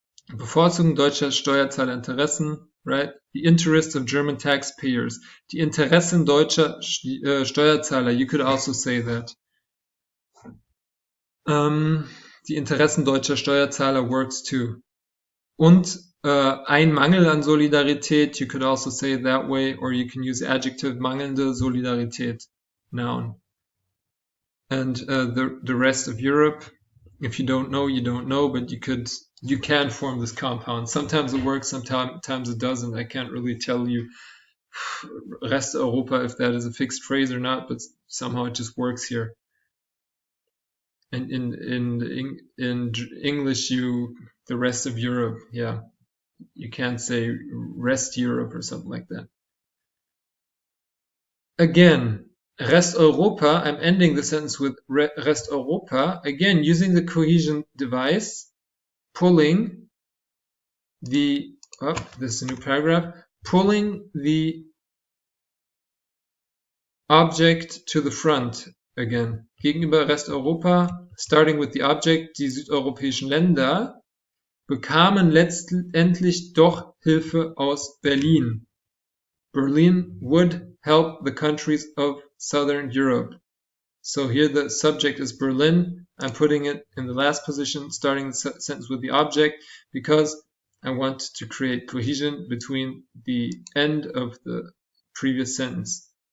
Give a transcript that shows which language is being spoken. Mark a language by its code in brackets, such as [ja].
[de] Bevorzugung deutscher Steuerzahlerinteressen, right? [en] The interests of German taxpayers. [de] Die Interessen deutscher Steuerzahler. [en] You could also say that. [de] Die Interessen deutscher Steuerzahler [en] works too. [de] Und ein Mangel an Solidarität. [en] You could also say it that way, or you can use adjective [de] mangelnde Solidarität, [en] noun. And the rest of Europe. If you don't know, you don't know, but you can form this compound. Sometimes it works, sometimes it doesn't. I can't really tell you Rest Europa if that is a fixed phrase or not, but somehow it just works here. And in English, the rest of Europe, yeah, you can't say rest Europe or something like that. Again, Rest Europa, I'm ending the sentence with Rest Europa, again, using the cohesion device, pulling this is a new paragraph, pulling the object to the front again. [de] Gegenüber Rest Europa, [en] starting with the object, [de] die südeuropäischen Länder bekamen letztendlich doch Hilfe aus Berlin. [en] Berlin would help the countries of Southern Europe. So here the subject is Berlin. I'm putting it in the last position, starting the sentence with the object, because I want to create cohesion between the end of the previous sentence.